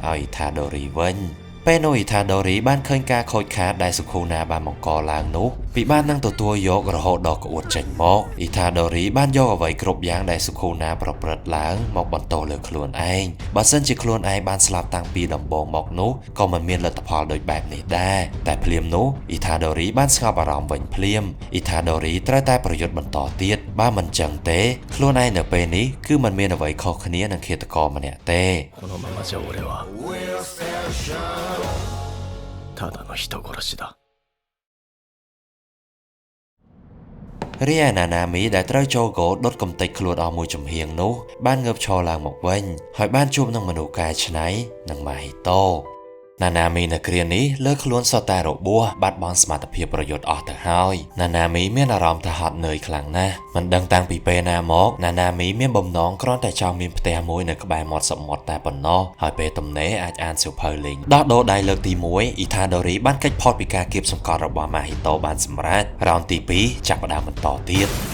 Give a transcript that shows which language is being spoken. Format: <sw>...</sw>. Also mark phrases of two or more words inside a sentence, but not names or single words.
<km>ឲ្យ Itadori វិញពេលនោះ Itadori បានឃើញការខូចខាតដែល Sukuna បានបង្កឡើងនោះពិបាកនឹងទទួលយករហូតដល់ក្អួតចេញមក Itadori បានយកអ្វីគ្រប់យ៉ាងដែល Sukuna ប្រព្រឹត្តឡើងមកបន្ទោសលើខ្លួនឯងបើសិនជាខ្លួនឯងបានស្លាប់តាំងពីដំបូងមកនោះក៏មិនមានលទ្ធផលដូចបែបនេះដែរតែភ្លាមនោះ Itadori បានស្ងប់អារម្មណ៍វិញភ្លាម Itadori ត្រូវតែប្រយុទ្ធបន្តទៀតបើមិនចឹងទេខ្លួនឯងនៅពេលនេះគឺមិនមានអ្វីខុសគ្នានឹងឃាតករម្នាក់ទេ</km> <ja>このままじゃ俺はただの人殺しだ</ja> <km>រីឯ Nanami ដែលត្រូវចូលគោលដុតកំទេចខ្លួនអស់មួយចំហៀងនោះបានងើបឈរឡើងមកវិញហើយបានជួបនឹងមនុស្សកែច្នៃ និង Mahito Nanami នៅគ្រានេះលើខ្លួនសុទ្ធតែរបួសបាត់បង់សមត្ថភាពប្រយុទ្ធអស់ទៅហើយ Nanami មានអារម្មណ៍ថាហត់នឿយខ្លាំងណាស់មិនដឹងតាំងពីពេលណាមក Nanami មានបំណងគ្រាន់តែចង់មានផ្ទះមួយនៅក្បែរមាត់សមុទ្រតែប៉ុណ្ណោះហើយពេលទំនេរអាចអានសៀវភៅលេងដោះដូរដៃលើកទី1 Itadori បានកិច្ចផុតពីការគៀបសង្កត់របស់ Mahito បានសម្រេចរ៉ោនទី2ចាប់ផ្ដើមបន្តទៀត</km>